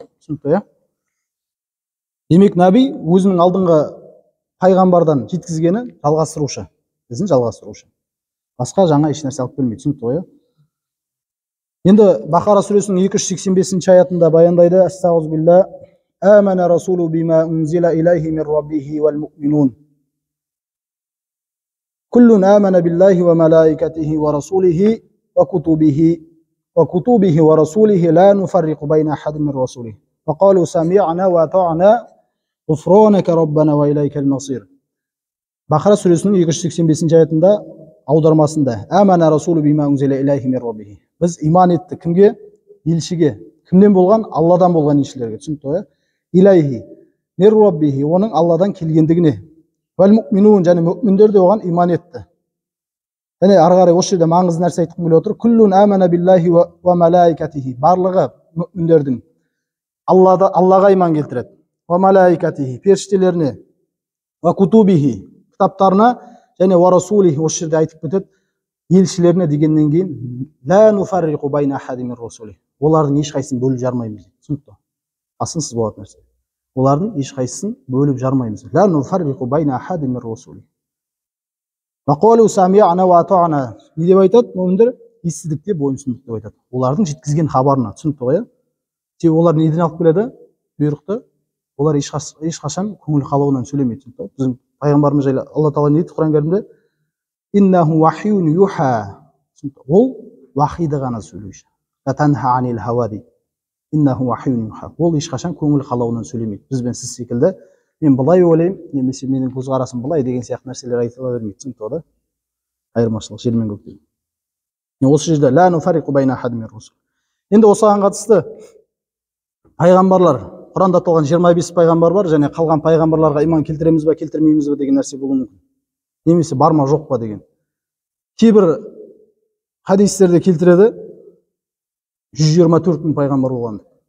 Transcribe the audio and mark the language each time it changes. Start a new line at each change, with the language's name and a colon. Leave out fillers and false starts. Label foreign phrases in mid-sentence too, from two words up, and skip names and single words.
Kazakh: Түсінікті ғой? Демек нәби өзінің алдыңғы пайғамбардан жеткізгені жалғастырушы, ізін жалғастырушы. Басқа жаңа еш нәрсе алып келмейді. Түсінікті ғой? Енді Бақара сүресінің 285 аятында баяндайды: Астағфирулла,
Arabic: آمن الرسول بما أنزل إليه من ربه والمؤمنون. كل آمن بالله وملائكته ورسله وكتبه ورسله لا نفرق بين أحد من رسله. وقالوا سمعنا وأطعنا غفرانك ربنا وإليك المصير.
Kazakh: Бақара сүресінің 285 аятында аудармасында
Arabic: آمن الرسول بما أنزل إليه من ربه.
Kazakh: Біз иман етті кімге? Елшіге. Кімден болған? Алладан болған елшілерге. Түсінікті ғой?
Arabic: إليه من ربه,
Kazakh: оның Алладан келгендігіне.
Arabic: والمؤمنون,
Kazakh: және мүъминдер де оған иман етті. Және ары қарай осы жерде маңызды нәрсе айтқым келіп отыр.
Arabic: كل آمن بالله وملائكته.
Kazakh: Барлығы мүъминдердің Аллаға иман келтіреді.
Arabic: وملائكته,
Kazakh: періштелеріне.
Arabic: وكتبه,
Kazakh: кітаптарына, және
Arabic: ورسله,
Kazakh: осы жерде айтып кетеді, елшілеріне дегеннен кейін
Arabic: لا نفرق بين أحد من رسله.
Kazakh: Олардың ешқайсысын бөліп жармаймыз. Түсінікті? Асынсыз болатын нәрсе. Олардың ешқайсысын бөліп жармаймыз.
Arabic: لا نفرق بين أحد من رسله. وقالوا سمعنا وأطعنا.
Kazakh: Не деп айтады? Мүъминдер естідік деп, бойынсұндық деп айтады. Олардың жеткізген хабарына. Түсінікті ғой? Себебі олар неден алып келеді? Бұйрықты. Олар ешқашан көңіл қалауынан сөйлемейді. Біздің пайғамбарымыз жайлы Алла тағала не дейді Құран кәрімде?
Arabic: إنه وحي يوحى.
Kazakh: Ол вахиді ғана сөйлеуші.
Arabic: ينطق عن الهوى дейді. إنه وحي يوحى.
Kazakh: Ол ешқашан көңіл қалауынан сөйлемейді. Бізбен сіз секілді мен былай ойлаймын, немесе менің көзқарасым былай деген сияқты нәрселер айтыла бермейді. Түсінікті ғой? Айырмашылық жер мен көктен. Осы жерде
Arabic: لا نفرق بين أحد من رسله.
Kazakh: Енді осыған қатысты пайғамбарлар, Құранда аталған 25 пайғамбар бар, және қалған пайғамбарларға иман келтіреміз бе, келтірмейміз бе деген нәрсе болуы мүмкін. Немесе бар ма, жоқ па деген. Кейбір хадистерде келтіреді 124 мың пайғамбар болған.